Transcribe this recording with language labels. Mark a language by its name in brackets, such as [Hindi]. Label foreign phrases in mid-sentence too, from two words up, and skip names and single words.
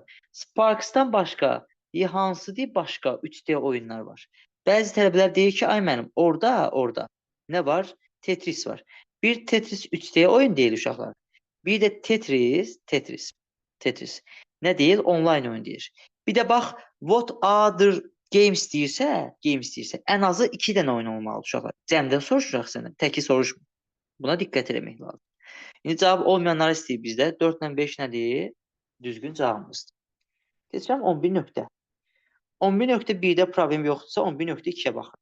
[Azerbaijani] Sparks'dan başqa hansı deyir başqa 3D oyunlar var. Bəzi tələbələr deyir ki, ay mənim, orada nə var? Tetris var. Bir Tetris 3D oyun deyil uşaqlar. Bir də Tetris. Nə deyil? Online oyun deyir. Bir də bax, [English] what other games [Azerbaijani] deyirsə, ən azı 2 dənə oyun olmalı uşaqlar. Cəmdən soruşacaq sənə, təki soruşma. Buna diqqət eləmək lazım. İndi cavab olmayanları istəyir bizdə. 4 ilə 5 nədir? Düzgün cavabımızdır. Keçirəm 11 nöqtə. 11.1-də problem yoxdursa 11.2-yə baxın.